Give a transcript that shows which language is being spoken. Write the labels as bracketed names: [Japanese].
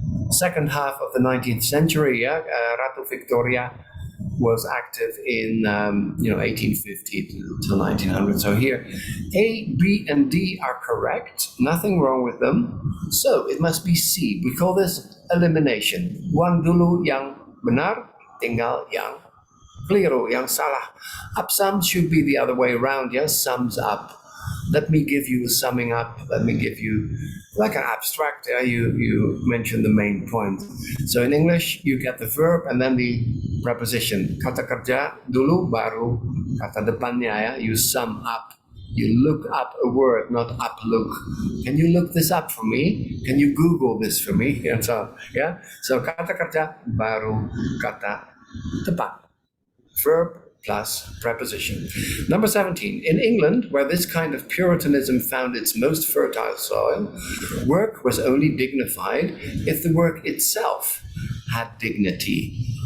[English] second half of the 19th century. Yeah, Ratu Victoria was active in 1850 to 1900. So here, A, B, and D are correct. Nothing wrong with them. So it must be C. We call this elimination. [Indonesian] Buang dulu yang benar, tinggal yang keliru, yang salah. [English] Up sums should be the other way around. Yes, sums up. Let me give you a summing up. Let me give you like an abstract. You mentioned the main point. So in English, you get the verb and then the preposition. [Indonesian] Kata kerja dulu, baru kata depannya. [English] Ya. You sum up. You look up a word, not up look. Can you look this up for me? Can you Google this for me? And so, yeah. So [Indonesian] kata kerja baru kata depan. [English] Verb plus preposition. Number 17. In England, where this kind of Puritanism found its most fertile soil, work was only dignified if the work itself had dignity.